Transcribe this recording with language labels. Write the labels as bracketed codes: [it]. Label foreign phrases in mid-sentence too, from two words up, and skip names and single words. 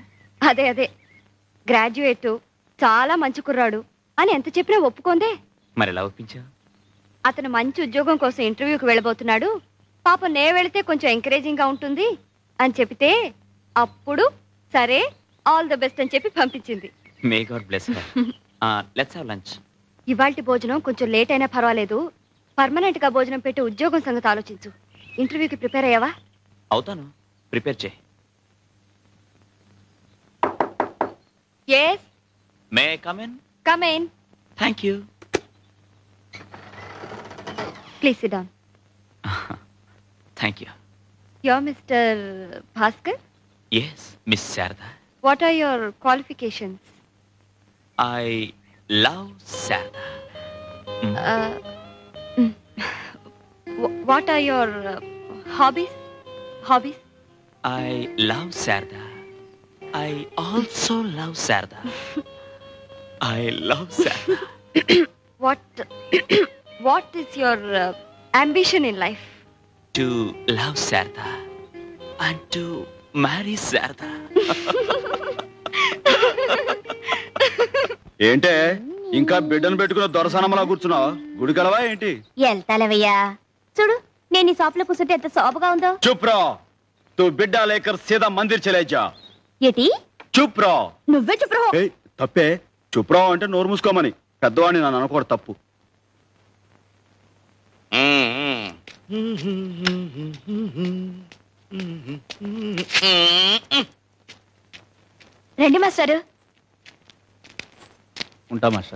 [te] అదే గ్రాడ్యుయేట్, చాలా మంచి కుర్రాడు అని ఎంత చెప్పినా ఒప్పుకోందే. మరి ఎలా ఒప్పించావు? అతను మంచి ఉద్యోగం కోసం ఇంటర్వ్యూకి వెళ్ళబోతున్నాడు. పాపం నే వెళితే కొంచెం ఎంకరేజింగ్ గా ఉంటుంది అని చెప్తే అప్పుడు సరే [en] all the best [te] అని చెప్పి పంపించింది. [en] May God bless her. Let's have lunch. [te] ఇవాల్టి భోజనం కొంచెం లేట్ అయినా పర్వాలేదు. పర్మనెంట్ గా భోజనం పెట్టి ఉద్యోగం సంగతి ఆలోచించు. ఇంటర్వ్యూకి ప్రిపేర్ అయ్యావా? అవుతాను, ప్రిపేర్ చేయి. [en] yes May I come in? come in, Thank you. please sit down. Thank you. You're Mr. Bhaskar? Yes Miss శారదా. What are your qualifications? I love శారదా. What are your hobbies? I love Sarda. I also love Sarda. I love Sarda. What is your ambition in life? To love Sarda and to marry Sarda. [te] ఏంటే ఇంకా బిడ్డను పెట్టుకున్న దొరసనమలా కూర్చున్నావు? గుడికలవా ఏంటి? వెళ్తాలేవయ్యా. చూడు, నేను ఈ షాప్ లో కూర్చుంటే ఎంత శోభగా ఉందో. [hi] चुप रहो, तू बिड्डा लेकर सीधा मंदिर चले जा. [te] ఏటి? [hi] चुप रहो. [te] నువ్వే చెప్పు. ఏయ్, తప్పే. [hi] चुप रहो [te] అంటే నోరు మూసుకోమని. పెద్దవాడిని నన్ను అనుకోడు, తప్పు. రండి మాస్టారు. ఉంటా మాస్టర్.